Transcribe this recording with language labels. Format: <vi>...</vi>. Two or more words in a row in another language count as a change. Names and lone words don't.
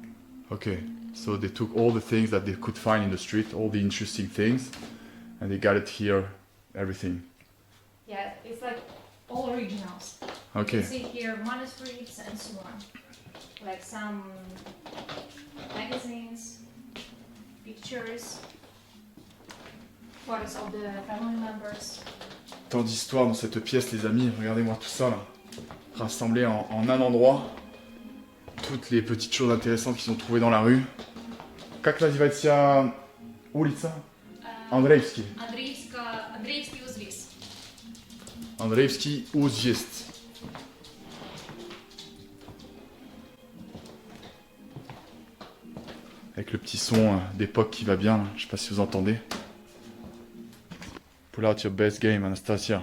<en>Okay, so they took all the things that they could find in the street, all the interesting things, and they got it here, everything. Yeah, it's like all originals. Okay. You can see here manuscripts and so on. Like some magazines, pictures, photos of the family members.</en> <fr>Tant d'histoires dans cette pièce, les amis. Regardez-moi tout ça là, rassemblé en un endroit. Toutes les petites choses intéressantes qu'ils ont trouvées dans la rue.</fr> <ru>Как называется улица? Andreevsky. Andriivsky Uzviz. Andreevsky Uzviz.</ru> <fr>Avec le petit son d'époque qui va bien, là. Je sais pas si vous entendez.</fr> <en>Pull out your best game, Anastasia.</en>